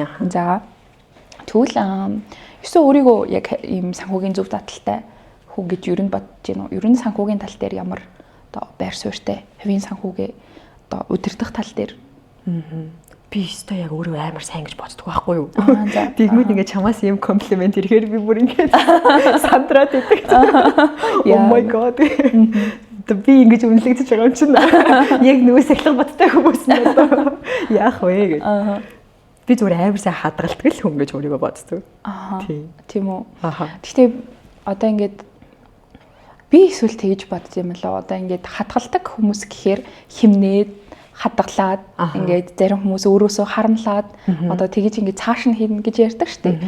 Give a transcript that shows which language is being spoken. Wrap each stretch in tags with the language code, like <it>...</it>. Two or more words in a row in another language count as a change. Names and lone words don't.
<mn>За тэгвэл өсөө өөрийгөө яг ийм санхүүгийн зөв дадалтай хүн гэж ер нь бодож байна уу? Ер нь санхүүгийн тал дээр ямар одоо байр суурьтай хувийн санхүүгээ одоо удирдах тал дээр би өстой яг өөрөө амар сайн гэж боддог байхгүй юу? Тэгмүүд ингээд чамаас ийм комплимент ирэхээр би бүр ингээд сандраад идэг.</mn> <en>Oh my god.</en> <mn>Би ингэж үнэлэгдэж байгаа юм чинь. Яг нөгөө сахилга баттай хүмүүс нь одоо яах вэ гэж. Би зүгээр амар сайн хадгалдаг л хүн гэж өөрийгөө боддог. Тийм үү. Гэхдээ одоо ингээд би эсвэл тэгж бодож юм л одоо ингээд хадгалдаг хүмүүс гэхээр химнээд хадгалаад ингээд зарим хүмүүс өөрөөсөө харамлаад одоо тэгж ингээд цааш нь хийнэ гэж ярьдаг шүү дээ.</mn>